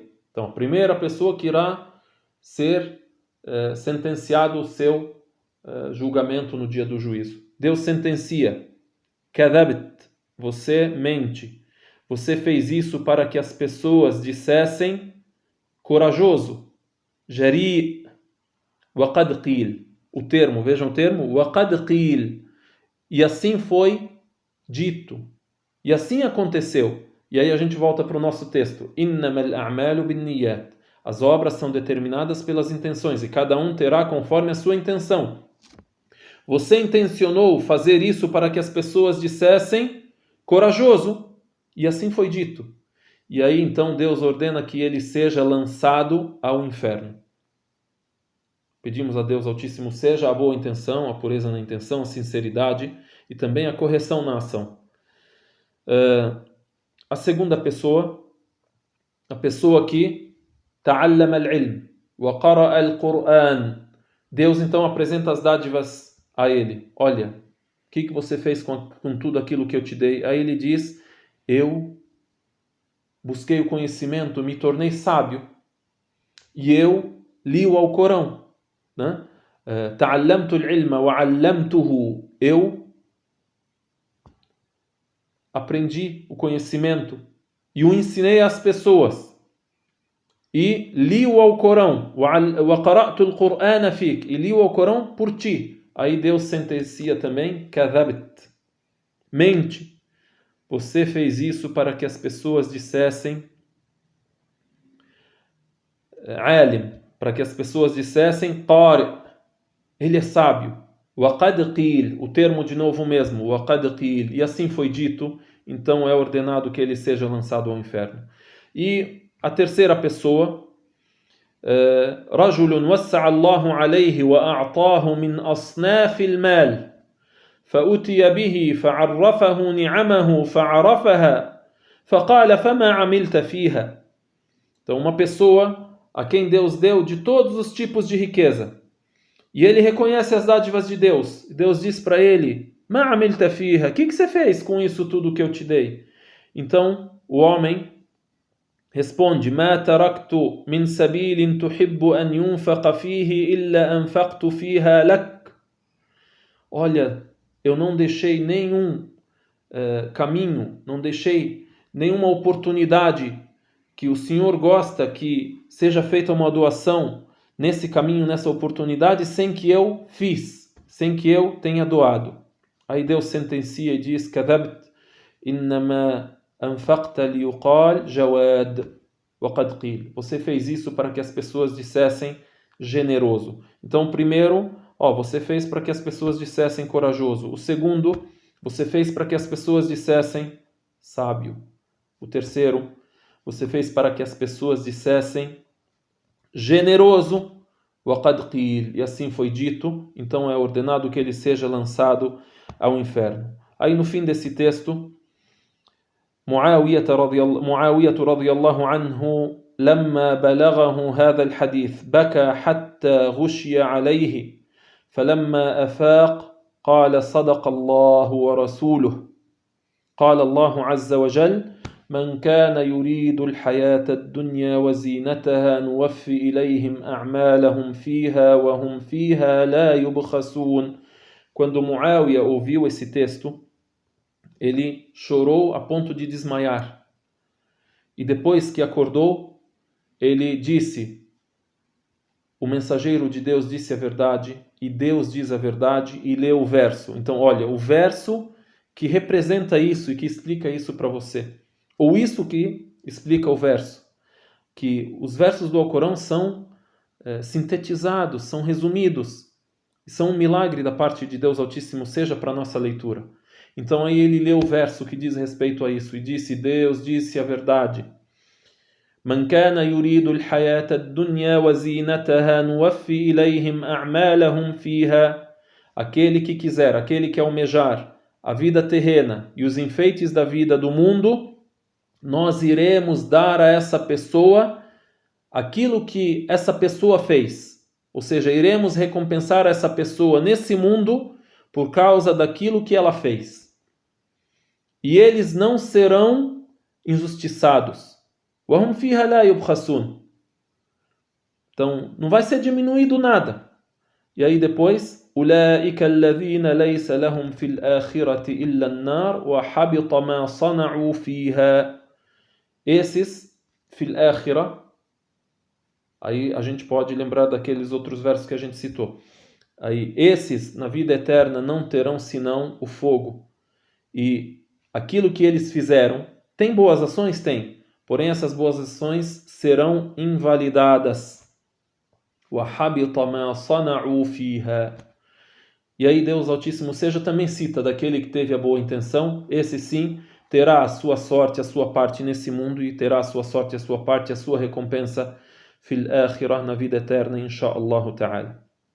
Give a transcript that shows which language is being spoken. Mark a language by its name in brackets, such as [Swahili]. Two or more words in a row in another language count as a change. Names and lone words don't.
[Portuguese] Então, a primeira pessoa que irá ser sentenciado o seu julgamento no dia do juízo. Deus sentencia: Kadhabt, você mente. Você fez isso para que as pessoas dissessem corajoso. [Arabic] جريء وقد قيل. [Portuguese] O termo, vejam o termo, [Arabic] وقد قيل. [Portuguese] E assim foi dito. E assim aconteceu. E aí a gente volta para o nosso texto. [Arabic] إنما الأعمال بالنيات. [Portuguese] As obras são determinadas pelas intenções e cada um terá conforme a sua intenção. Você intencionou fazer isso para que as pessoas dissessem corajoso, e assim foi dito. E aí então Deus ordena que ele seja lançado ao inferno. Pedimos a Deus Altíssimo seja a boa intenção, a pureza na intenção, a sinceridade e também a correção na ação. A segunda pessoa, a pessoa que [Arabic] تعلم العلم وقرأ القرآن. [Portuguese] Deus então apresenta as dádivas a ele. Olha, o que você fez com tudo aquilo que eu te dei? Aí ele diz: eu busquei o conhecimento, me tornei sábio e eu li o Alcorão. [Arabic] تعلمت العلم وعلمته. [Portuguese] Eu aprendi o conhecimento e o ensinei às pessoas. E li o Alcorão. [Arabic] وقرأت القرآن فيك. [Portuguese] E li o Alcorão por ti. Aí Deus sentencia também: Kadhabt. Mente. Você fez isso para que as pessoas dissessem alim, para que as pessoas dissessem qari, ele é sábio. [Arabic] وقد قيل, [Portuguese] o termo de novo mesmo, [Arabic] وقد قيل, [Portuguese] e assim foi dito, então é ordenado que ele seja lançado ao inferno. E a terceira pessoa, [Arabic] رجل وسع الله عليه وأعطاه من أصناف المال فأتي به فعرفه نعمه فعرفها فقال فما عملت فيها. [Portuguese] Então uma pessoa a quem Deus deu de todos os tipos de riqueza e ele reconhece as dádivas de Deus. Deus diz para ele: [Arabic] ما عملت فيها, [Portuguese] o que você fez com isso tudo que eu te dei? Então o homem responde: [Arabic] ما تركت من سبيل تحب أن ينفق فيه إلا أنفقت فيها لك. [Portuguese] Olha, eu não deixei nenhum caminho, não deixei nenhuma oportunidade que o Senhor gosta que seja feita uma doação nesse caminho, nessa oportunidade, sem que eu fiz, sem que eu tenha doado. Aí Deus sentencia e diz: [Arabic] كذبت إنما أنفقت ليقال جواد وقد قيل. [Portuguese] Você fez isso para que as pessoas dissessem generoso. Então, o primeiro, você fez para que as pessoas dissessem corajoso. O segundo, você fez para que as pessoas dissessem sábio. O terceiro, você fez para que as pessoas dissessem generoso. [Arabic] وقد قيل. [Portuguese] E assim foi dito. Então é ordenado que ele seja lançado ao inferno. Aí no fim desse texto, [Arabic] معاوية رضي الله عنه لما بلغه هذا الحديث بكى حتى غشي عليه فلما أفاق قال صدق الله ورسوله قال الله عز وجل من كان يريد الحياة الدنيا وزينتها نوفي إليهم أعمالهم فيها وهم فيها لا يبخسون. [Portuguese] Quando Muawiyah ouviu esse texto, ele chorou a ponto de desmaiar. E depois que acordou, ele disse: o mensageiro de Deus disse a verdade, e Deus diz a verdade, e leu o verso. Então, olha, o verso que representa isso e que explica isso para você. Ou isso que explica o verso. Que os versos do Alcorão são sintetizados, são resumidos. E são um milagre da parte de Deus Altíssimo, seja para a nossa leitura. Então aí ele leu o verso que diz respeito a isso e disse: Deus disse a verdade. [Arabic] من كان يريد الحياة الدنيا وزينتها نوفي إليهم أعمالهم فيها. [Portuguese] Aquele que quiser, aquele que almejar a vida terrena e os enfeites da vida do mundo, nós iremos dar a essa pessoa aquilo que essa pessoa fez. Ou seja, iremos recompensar essa pessoa nesse mundo por causa daquilo que ela fez. E eles não serão injustiçados. [Arabic] وَهُمْ فِيهَا لَا يُبْخَسُونَ. [Portuguese] Então, não vai ser diminuído nada. E aí depois, [Arabic] أُولَٰئِكَ الَّذِينَ لَيْسَ لَهُمْ فِي الْآخِرَةِ إِلَّا النَّارُ وَحَبِطَ مَا صَنَعُوا فِيهَا. Esses, فِي الْآخِرَةِ, [Portuguese] aí a gente pode lembrar daqueles outros versos que a gente citou. Aí, esses, na vida eterna, não terão senão o fogo. E aquilo que eles fizeram, tem boas ações? Tem. Porém, essas boas ações serão invalidadas. [Arabic] وَحَبِطَ مَا صَنَعُوا فِيهَا. [Portuguese] E aí Deus Altíssimo seja também cita daquele que teve a boa intenção, esse sim terá a sua sorte, a sua parte nesse mundo e terá a sua sorte, a sua parte, a sua recompensa [Arabic] في الآخرة, [Portuguese] na vida eterna, [Arabic] إن شاء الله تعالى.